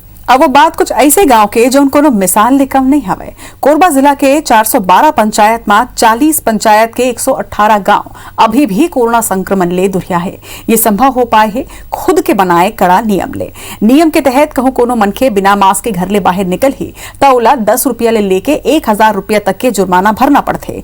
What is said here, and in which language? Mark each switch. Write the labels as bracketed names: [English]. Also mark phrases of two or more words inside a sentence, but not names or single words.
[Chhattisgarhi] अब वो बात कुछ ऐसे गांव के जो उनको मिसाल ले कम नहीं हवे। कोरबा जिला के 412 पंचायत में 40 पंचायत के 118 गांव अभी भी कोरोना संक्रमण ले दुरिया है। ये संभव हो पाए है खुद के बनाए कड़ा नियम ले। नियम के तहत कहूं कोनो मनखे बिना मास्क के घर ले बाहर निकल ही तो ओला 10 रुपया ले लेके 1000 रुपया तक के जुर्माना भरना पड़ते।